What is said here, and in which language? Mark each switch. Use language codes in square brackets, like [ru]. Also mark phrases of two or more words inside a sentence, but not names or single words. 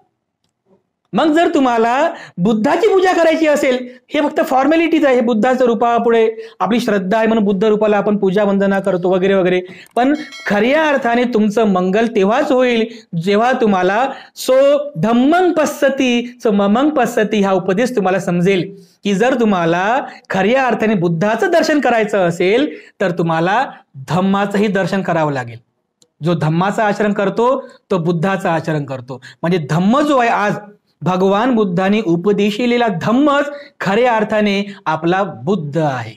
[mr] मग जर तुम्हाला बुद्धाची पूजा करायची असेल, हे फक्त फॉर्मॅलिटीज आहे, बुद्धाच्या रूपापुढे आपली श्रद्धा आहे म्हणून बुद्ध रूपाला आपण पूजा वंदना करतो वगैरे वगैरे. पण खऱ्या अर्थाने तुमचं मंगल तेव्हाच होईल जेव्हा तुम्हाला [pi] सो धम्मं पश्यति सो ममं पश्यति [mr] हा उपदेश तुम्हाला समजेल की जर तुम्हाला खऱ्या अर्थाने बुद्धाचं दर्शन करायचं असेल तर तुम्हाला धम्माचंही दर्शन करावं लागेल. जो धम्माचं आचरण करतो तो बुद्धाचं आचरण करतो. म्हणजे धम्म जो आहे, आज भगवान बुद्धांनी उपदेशिलेला धम्मच खऱ्या अर्थाने आपला बुद्ध आहे.